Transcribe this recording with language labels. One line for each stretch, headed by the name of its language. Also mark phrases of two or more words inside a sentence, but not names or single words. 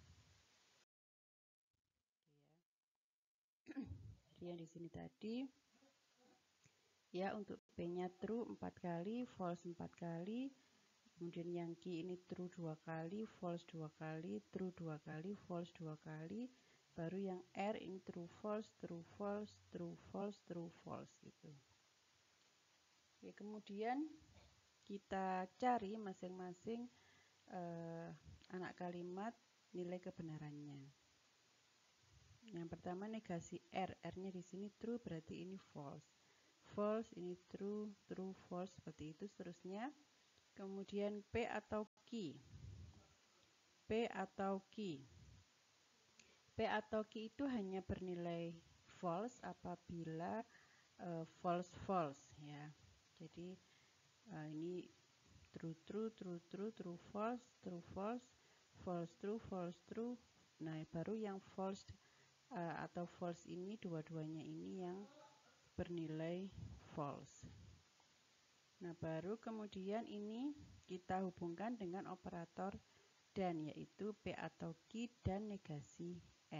Indonesian: Jadi yang di sini tadi ya, untuk P-nya true 4 kali, false 4 kali. Kemudian yang Q ini true 2 kali, false 2 kali, true 2 kali, false 2 kali. Baru yang R ini
English: true false, true false, true false, true false gitu.
Indonesian: Oke, kemudian kita cari masing-masing anak kalimat nilai kebenarannya. Yang pertama negasi R, R-nya di sini true berarti ini false. False ini
English: true, true, false
Indonesian: seperti itu seterusnya. Kemudian P atau Q. P atau Q. P atau Q itu hanya bernilai false apabila
English: false false
Indonesian: ya. Jadi ini
English: true true, true true, true false, true false, false true, false true.
Indonesian: Nah, baru yang false atau false ini dua-duanya ini yang bernilai false. Nah, baru kemudian ini kita hubungkan dengan operator dan, yaitu P atau Q dan negasi R.